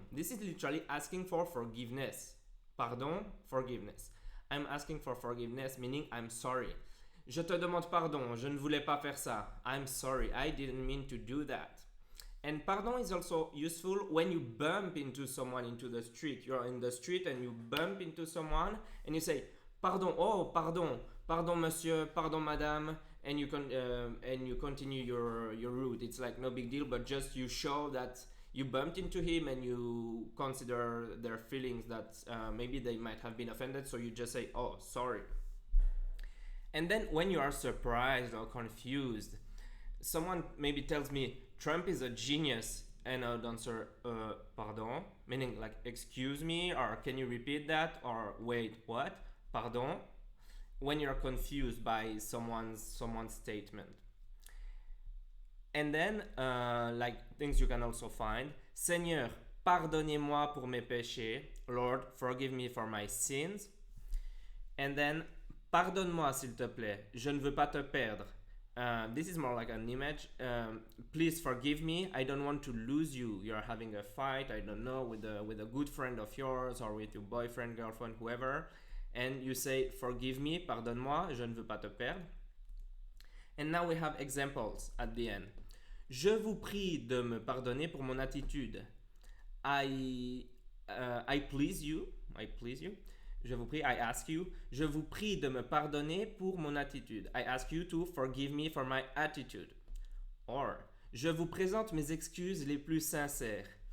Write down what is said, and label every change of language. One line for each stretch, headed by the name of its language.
English: This is literally asking for forgiveness. Pardon, forgiveness. I'm asking for forgiveness, meaning I'm sorry.
French: Je te demande pardon, je ne voulais pas faire ça.
English: I'm sorry, I didn't mean to do that. And pardon is also useful when you bump into someone into the street. You're in the street and you bump into someone and you say, pardon,
French: oh, pardon monsieur, pardon madame,
English: and you continue your route. It's like no big deal, but just you show that you bumped into him and you consider their feelings, that maybe they might have been offended, so you just say, oh, sorry. And then when you are surprised or confused, someone maybe tells me Trump is a genius, and I would answer pardon, meaning like excuse me, or can you repeat that, or wait, what? Pardon, when you're confused by someone's statement. And then like things you can also find:
French: Seigneur, pardonnez-moi pour mes péchés.
English: Lord, forgive me for my sins. And then
French: pardonne-moi s'il te plaît, je ne veux pas te perdre.
English: This is more like an image. Please forgive me, I don't want to lose you. You're having a fight, I don't know, with a good friend of yours, or with your boyfriend, girlfriend, whoever, and you say forgive me,
French: pardonne-moi, je ne veux pas te perdre.
English: And now we have examples at the end.
French: Je vous prie de me pardonner pour mon attitude.
English: I please you.
French: Je vous prie,
English: I ask you.
French: Je vous prie de me pardonner pour mon attitude.
English: I ask you to forgive me for my attitude.
French: Or, je vous présente mes excuses les plus sincères.